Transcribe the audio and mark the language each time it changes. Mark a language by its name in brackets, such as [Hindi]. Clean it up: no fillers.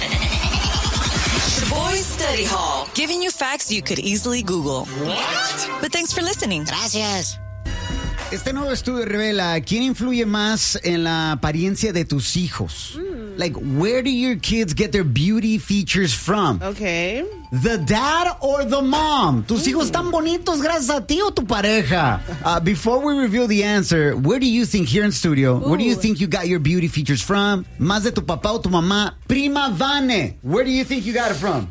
[English] Study Hall, giving you facts you could easily Google. What? But thanks for listening. [Spanish] Gracias. Este nuevo estudio revela quién influye más en la apariencia de tus hijos. [English] Like, where do your kids get their beauty features from? Okay. The dad or the mom? [Spanish] ¿Tus hijos están bonitos gracias a ti o tu pareja? [English] Before we reveal the answer, where do you think here in studio, where do you think you got your beauty features from? [Spanish] ¿Más de tu papá o tu mamá? [English] Prima Vane, where do you think you got it from?